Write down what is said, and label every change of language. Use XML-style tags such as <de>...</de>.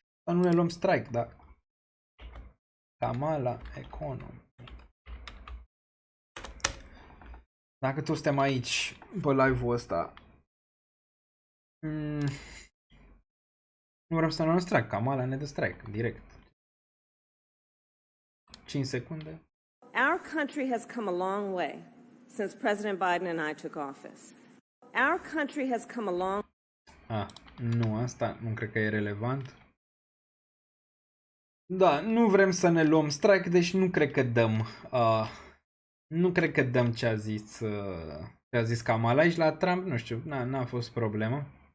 <ro>Să nu ne luăm strike, da. Kamala Economy. Dacă toți suntem aici pe live-ul ăsta, nu vrem să ne strike, Kamala ne dă strike, direct. 5 secunde.</ro> <en>Our country has come a long way since President Biden and I took office. Our country has come a long...</en> <ro>Nu, asta nu cred că e relevant. Da, nu vrem să ne luăm strike, deci nu cred că dăm... Nu cred că dăm ce a zis Kamala aici la Trump, nu știu, n-a fost problemă.</ro>